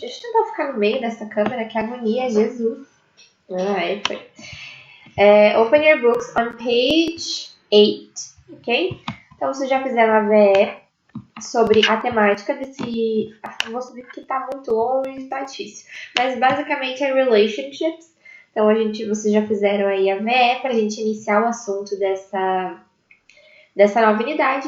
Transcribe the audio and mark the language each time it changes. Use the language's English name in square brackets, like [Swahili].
[Portuguese] Deixa eu tentar ficar no meio dessa câmera, que agonia, Jesus. Aí foi. [English] Open your books on page 8, ok? [Portuguese] Então, vocês já fizeram a VE sobre a temática desse... Vou subir porque tá muito longe, tá difícil. Mas basicamente é relationships. Então vocês já fizeram aí a VE pra gente iniciar o assunto dessa nova unidade.